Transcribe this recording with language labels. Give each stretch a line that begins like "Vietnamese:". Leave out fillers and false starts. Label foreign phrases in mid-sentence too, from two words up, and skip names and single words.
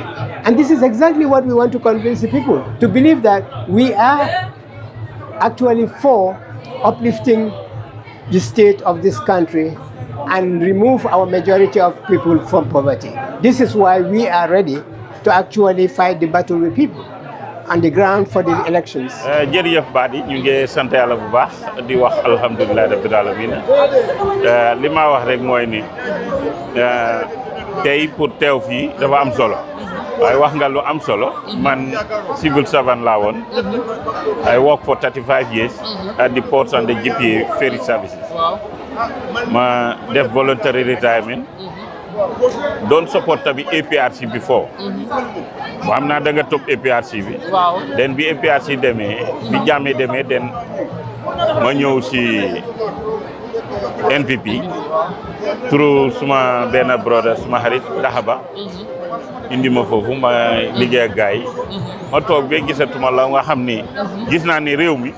English: And this is exactly what we want to convince the people, to believe that we are actually for uplifting the state of this country and remove our majority of people from poverty. This is why we are ready to actually fight the battle with people on the ground for the elections.
Wolof: Jërëjëf Badi, ñu ngi sant Yàlla bu baax di wax
Arabic: alhamdulilah rabbil alamin.
Wolof: Li ma wax rek mooy ni tey pour teew fii dafa am solo. waaye wax nga lu am solo. Man
English: civil servant
Wolof: laa woon.
English: I work for 35 years at the ports and the GPA ferry services.
Wolof: Ma def
English: voluntary retirement. Don't support tabi APRC before.
Wolof: Am naa da nga topp APRC bi. Den bi APRC demee bi Jammeh demee den ma ñëw si NPP through suma benn brother suma xarit Dahaba indi ma foofu ma liggéey ak gars yi ma toog ba gisatuma la nga xam ni gis naa ni réew mi